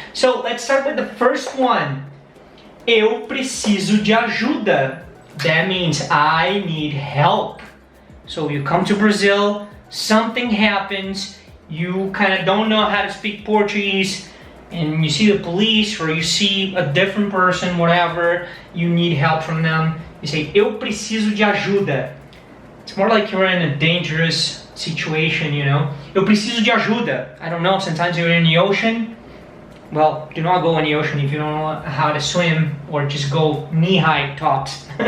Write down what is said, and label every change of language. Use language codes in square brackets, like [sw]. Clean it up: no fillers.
[en] So let's start with the first one. [pt] Eu preciso de ajuda. [en] That means I need help. So you come to Brazil, something happens, you kind of don't know how to speak Portuguese, and you see the police or you see a different person, whatever, you need help from them. You say, [pt] eu preciso de ajuda. [en] It's more like you're in a dangerous situation, you know. [pt] Eu preciso de ajuda. [en] I don't know, sometimes you're in the ocean. Well, do not go in the ocean if you don't know how to swim, or just go knee-high tops.